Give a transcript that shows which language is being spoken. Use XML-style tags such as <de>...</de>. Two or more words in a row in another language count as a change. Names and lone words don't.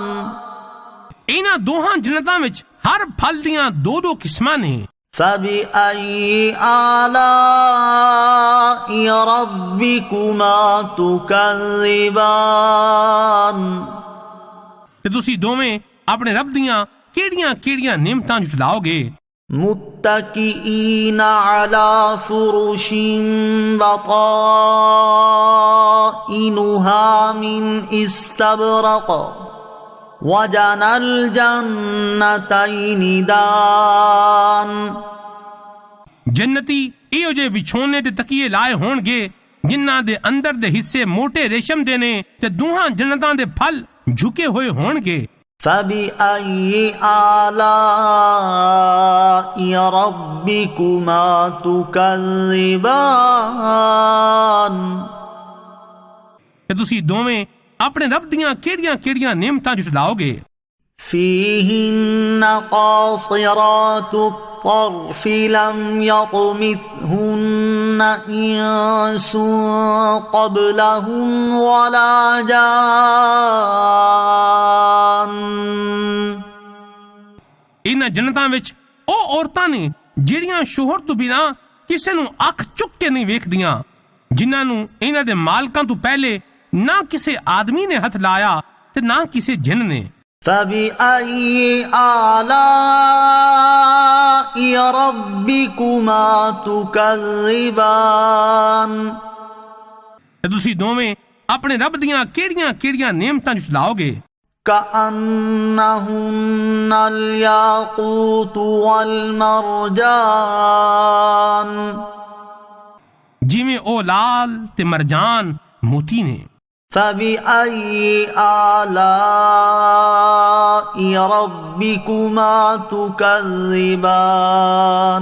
<pa>ਇਹਨਾਂ ਦੋਹਾਂ ਜੰਨਤਾਂ ਵਿੱਚ ਹਰ ਫਲ ਦੀਆਂ ਦੋ ਕਿਸਮਾਂ ਨੇ</pa> <ar>فبأي آلاء ربكما تكذبان</ar> <pa>ਤੇ ਤੁਸੀਂ ਦੋਵੇਂ ਆਪਣੇ ਰੱਬ ਦੀਆਂ ਕਿਹੜੀਆਂ ਨਿਮਤਾਂ ਝੁਠਲਾਓਗੇ</pa> <ar>متكئين على فرش بطائنها من استبرق وجنى الجنتين دان</ar> <pa>ਜੰਨਤੀ ਇਹੋ ਜਿਹੇ ਵਿਛੋਨੇ ਤੇ ਤਕੀਏ ਲਾਏ ਹੋਣਗੇ ਜਿਨ੍ਹਾਂ ਦੇ ਅੰਦਰ ਦੇ ਹਿੱਸੇ ਮੋٹے ਰੇਸ਼ਮ ਦੇ ਨੇ ਤੇ ਦੋਹਾਂ ਜੰਨਤਾਂ ਦੇ ਫਲ ਝੁਕੇ ਹੋਏ ਹੋਣਗੇ</pa> <ar>فبأي آلاء ربكما تكذبان</ar> <pa>ਤੇ ਤੁਸੀਂ ਦੋਵੇਂ ਆਪਣੇ ਰੱਬ ਦੀਆਂ ਕਿਹੜੀਆਂ ਨਿਮਤਾਂ ਝੁਠਲਾਓਗੇ</pa> <ar>فيهن قاصرات الطرف لم يطمثهن إنس قبلهم ولا جان</ar> <pa>ਇਹਨਾਂ ਜੰਨਤਾਂ ਵਿੱਚ ਉਹ ਔਰਤਾਂ ਨੇ ਜਿਹੜੀਆਂ ਸ਼ੋਹਰ ਤੋਂ ਬਿਨਾਂ ਕਿਸੇ ਨੂੰ ਅੱਖ ਚੁੱਕ ਕੇ ਨਹੀਂ ਵੇਖਦੀਆਂ ਜਿਨ੍ਹਾਂ ਨੂੰ ਇਹਨਾਂ ਦੇ ਮਾਲਕਾਂ ਤੋਂ ਪਹਿਲੇ ਨਾ ਕਿਸੇ ਆਦਮੀ ਨੇ ਹੱਥ ਲਾਇਆ ਤੇ ਨਾ ਕਿਸੇ ਜਿੰਨ ਨੇ</pa> <ar>فبأي آلاء ربكما تكذبان</ar> <pa>ਤੇ ਤੁਸੀਂ ਦੋਵੇਂ ਆਪਣੇ ਰੱਬ ਦੀਆਂ ਕਿਹੜੀਆਂ ਨਿਮਤਾਂ ਝੁਠਲਾਓਗੇ</pa> <ar>كأنهن الياقوت والمرجان</ar> <pa>ਜਿਵੇਂ ਉਹ ਲਾਲ ਤੇ ਮਰਜਾਨ ਮੋਤੀ ਨੇ</pa> <ar>فبأي آلاء ربكما تكذبان</ar>